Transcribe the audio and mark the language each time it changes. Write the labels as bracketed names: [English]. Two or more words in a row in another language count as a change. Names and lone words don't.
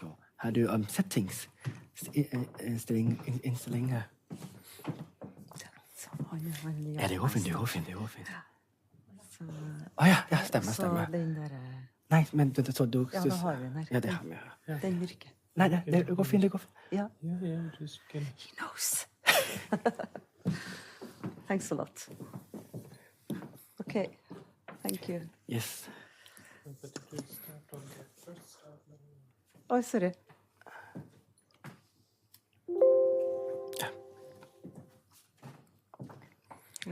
[Norwegian] Har du settings, innstillinger? Ja, det går fint. Ja, stemmer. Så den der... Nei, men så du... Ja, da har vi den her. Ja, det har vi. Ja. Den virker. Nei, det går fint. Ja. [English] He knows. Thanks a lot. Okay, thank you. Yes. Oh, sorry. Yeah.